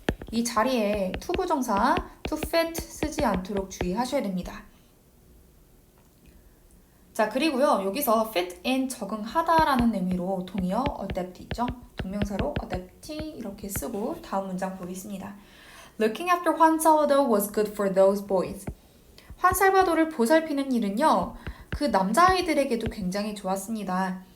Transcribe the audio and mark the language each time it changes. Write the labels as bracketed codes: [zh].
[ko] 이 자리에 투부정사 to fit 쓰지 않도록 주의하셔야 됩니다. 자, 그리고요. 여기서 fit in 적응하다라는 의미로 동의어 adapt 있죠? 동명사로 adapt 이렇게 쓰고 다음 문장 보겠습니다. [en] Looking after Juan Salvador was good for those boys. [ko] 환 살바도를 보살피는 일은요. 그 남자아이들에게도 굉장히 좋았습니다.